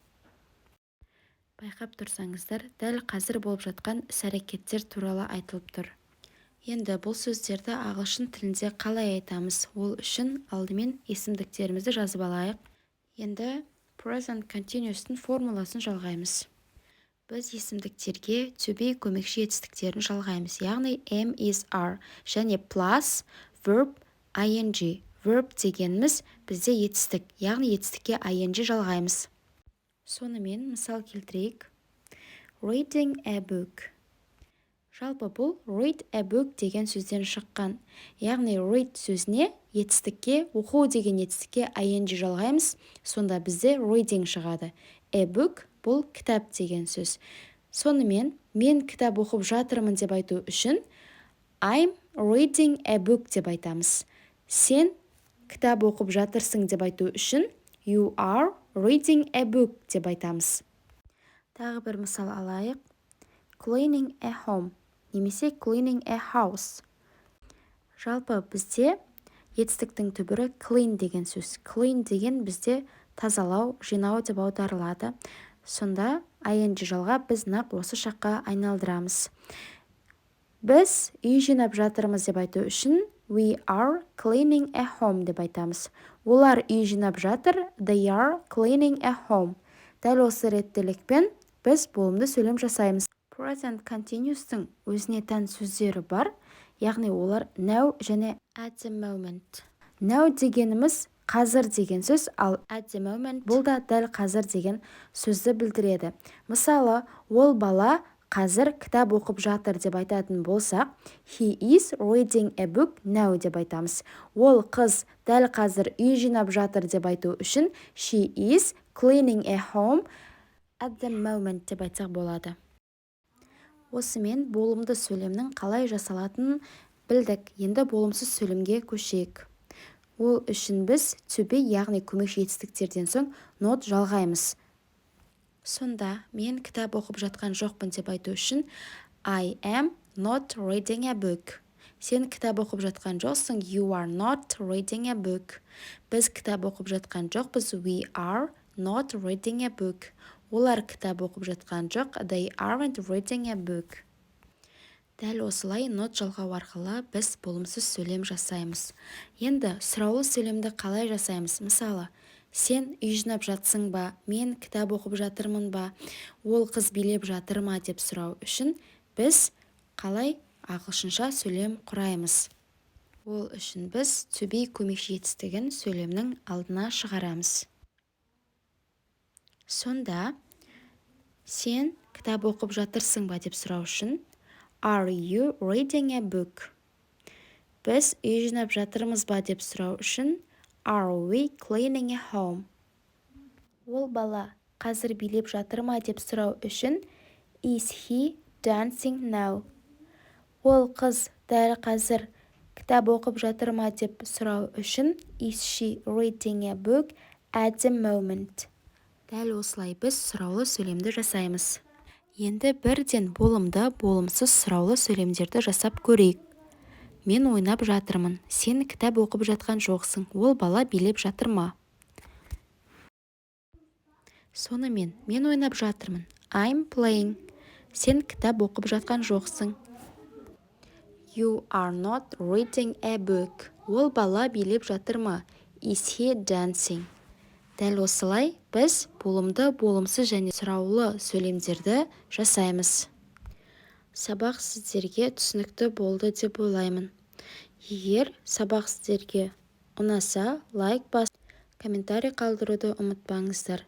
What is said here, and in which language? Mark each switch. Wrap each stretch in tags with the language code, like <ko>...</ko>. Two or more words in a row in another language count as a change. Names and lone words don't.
<kk>Байқап тұрсаңыздар, дәл қазір болып жатқан іс-әрекеттер туралы айтылып тұр. Енді бұл сөздерді ағылшын тілінде қалай айтамыз? Ол үшін алдымен есімдіктерімізді жазып алайық. Енді</kk> <en>present continuous-тің</en> <kk>формуласын жалғаймыз. Біз есімдіктерге</kk> <en>to be</en> <kk>көмекші етістіктерін жалғаймыз.</kk> <en>Яғни am, is, are және plus verb ing.</en> <kk>Verb дегеніміз бізде етістік, яғни етістікке ing жалғаймыз. Сонымен мысал келтірейік.</kk> <en>Reading a book.</en> <kk>Жалпы бұл</kk> <en>read a book</en> <kk>деген сөзден шыққан. Яғни read сөзіне етістікке, оқу деген етістікке ing жалғаймыз. Сонда бізде reading шығады.</kk> <en>A book</en> <kk>бұл кітап деген сөз. Сонымен мен кітап оқып жатырмын деп айту үшін</kk> <en>I'm reading a book</en> <kk>деп айтамыз. Сен кітап оқып жатырсың деп айту үшін</kk> <en>You are reading a book</en> <kk>деп айтамыз. Тағы бір мысал алайық.</kk> <en>Cleaning a home немесе cleaning a house.</en> <kk>Жалпы бізде етістіктің түбірі clean деген сөз. Clean деген бізде тазалау, жинау деп аударылады. Сонда ing жалға біз нақ осы шаққа айналдырамыз. Біз үй жинап жатырмыз деп айту үшін</kk> <en>We are cleaning a home</en> <kk>деп айтамыз. Олар үй жинап жатыр,</kk> <en>They are cleaning a home.</en> <kk>Дәл осы реттілікпен біз болымды сөйлем жасаймыз.</kk> <en>Present continuous-тың</en> <kk>өзіне тән сөздері бар, яғни олар now және</kk> <en>at the moment.</en> <kk>Now дегеніміз қазір деген сөз, ал</kk> <en>at the moment</en> <kk>бұл да дәл қазір деген сөзді білдіреді. Мысалы, ол бала қазір кітап оқып жатыр деп айтатын болсақ,</kk> <en>He is reading a book now</en> <kk>деп айтамыз. Ол қыз дәл қазір үй жинап жатыр деп айту үшін</kk> <en>She is cleaning a home at the moment</en> <kk>деп айтсақ болады. Осымен болымды сөйлемнің қалай жасалатынын білдік. Енді болымсыз сөйлемге көшейік. Ол үшін біз</kk> <en>to be,</en> <kk>яғни көмекші етістіктерден соң not жалғаймыз. Сонда мен кітап оқып жатқан жоқпын деп айту үшін</kk> <en>I am not reading a book.</en> <kk>Сен кітап оқып жатқан жоқсың,</kk> <en>You are not reading a book.</en> <kk>Біз кітап оқып жатқан жоқпыз,</kk> <en>We are not reading a book.</en> <kk>Олар кітап оқып жатқан жоқ,</kk> <en>They aren't reading a book.</en> <kk>Дәл осылай not жалғау арқылы біз болымсыз сөйлем жасаймыз. Енді сұраулы сөйлемді қалай жасаймыз? Мысалы, сен үй жинап жатсың ба? Мен кітап оқып жатырмын ба? Ол қыз билеп жатыр ма деп сұрау үшін біз қалай ағылшынша сөйлем құраймыз? Ол үшін біз</kk> <en>to be</en> <kk>көмекші етістігін сөйлемнің алдына шығарамыз. Сонда сен кітап оқып жатырсың ба деп сұрау үшін</kk> <en>Are you reading a book?</en> <kk>Біз үй жинап жатырмыз ба деп сұрау үшін</kk> <en>Are we cleaning a home?</en> <kk>Ол бала қазір билеп жатыр ма деп сұрау үшін</kk> <en>Is he dancing now?</en> <kk>Ол қыз дәл қазір кітап оқып жатыр ма деп сұрау үшін</kk> <en>Is she reading a book at the moment?</en> <kk>Дәл осылай біз сұраулы сөйлемді жасаймыз. Енді бірден болымды, болымсыз сұраулы сөйлемдерді жасап көрейік. Мен ойнап жатырмын. Сен кітап оқып жатқан жоқсың. Ол бала билеп жатыр ма? Сонымен мен ойнап жатырмын.</kk> <en>I'm playing.</en> <kk>Сен кітап оқып жатқан жоқсың.</kk> <en>You are not reading a book.</en> <kk>Ол бала билеп жатыр ма?</kk> <en>Is he dancing?</en> <kk>Дәл осылай біз болымды, болымсыз және сұраулы сөйлемдерді жасаймыз. Сабақ сіздерге түсінікті болды деп ойлаймын. Егер сабақ сіздерге ұнаса, лайк басып, комментарий қалдыруды ұмытпаңыздар.</kk>